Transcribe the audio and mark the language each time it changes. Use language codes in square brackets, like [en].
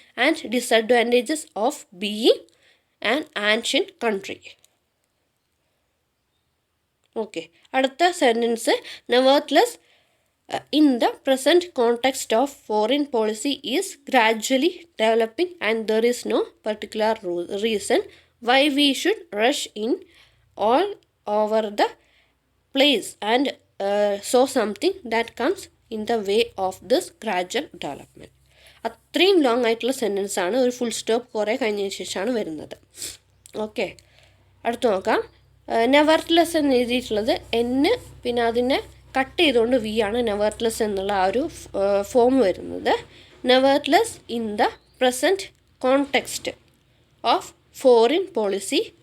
[en] And disadvantages of being an ancient country. [ml] Okay, അടുത്ത sentence [en] Nevertheless in the present context of foreign policy is gradually developing and there is no particular reason why we should rush in all over the place and so something that comes in the way of this gradual development. [ml] അത്രയും long ആയിട്ടുള്ള sentence ആണ്. ഒരു full stop കുറേ കഴിഞ്ഞതിന് ശേഷമാണ് വരുന്നത്. Okay, അടുത്ത് നോക്കാം. നെവർട്ട്ലെസ് എന്ന് എഴുതിയിട്ടുള്ളത് എന്ന് പിന്നെ അതിനെ കട്ട് ചെയ്തുകൊണ്ട് വി ആണ് നെവർട്ട്ലെസ് എന്നുള്ള ആ ഒരു ഫോം വരുന്നത്. [en] Nevertheless in the present context of foreign policy.